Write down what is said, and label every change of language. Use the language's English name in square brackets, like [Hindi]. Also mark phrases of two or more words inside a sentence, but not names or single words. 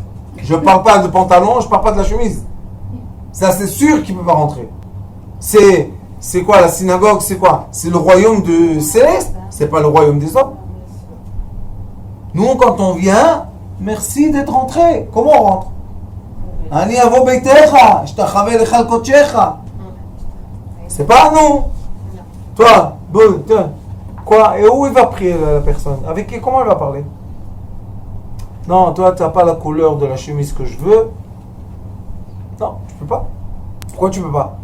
[French] Je ne parle pas de pantalon, je ne parle pas de la chemise. Ça, c'est sûr qu'il ne peut pas rentrer. C'est quoi la synagogue? C'est quoi? C'est le royaume de Céleste. C'est pas le royaume des hommes. Nous, quand on vient, merci d'être rentré. Comment on rentre? [Hebrew] אני אבוא ביתך, אשתחוה להיכל קודשך. [French] C'est pas nous. Toi, bon, quoi? Et où il va prier la personne? Avec qui? Comment elle va parler? Non, toi, tu n'as pas la couleur de la chemise que je veux. Non, tu peux pas. Pourquoi tu peux pas?